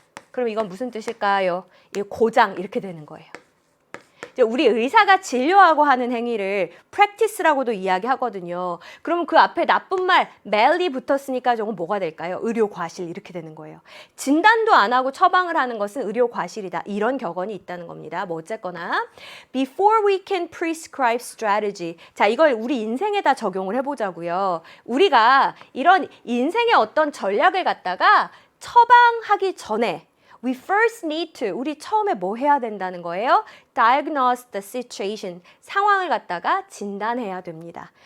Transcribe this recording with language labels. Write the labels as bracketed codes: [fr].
[ko] 그럼 이건 무슨 뜻일까요? 이 고장 이렇게 되는 거예요. 이제 우리 의사가 진료하고 하는 행위를 practice라고도 이야기하거든요. 그러면 그 앞에 나쁜 말 mal이 붙었으니까 저건 뭐가 될까요? 의료 과실 이렇게 되는 거예요. 진단도 안 하고 처방을 하는 것은 의료 과실이다. 이런 격언이 있다는 겁니다. 뭐 어쨌거나 [en] before we can prescribe strategy. [ko] 자, 이걸 우리 인생에다 적용을 해보자고요. 우리가 이런 인생의 어떤 전략을 갖다가 처방하기 전에 [en] We first need to, [ko] 우리 처음에 뭐 해야 된다는 거예요? [en] Diagnose the situation, [ko] 상황을 갖다가 진단해야 됩니다.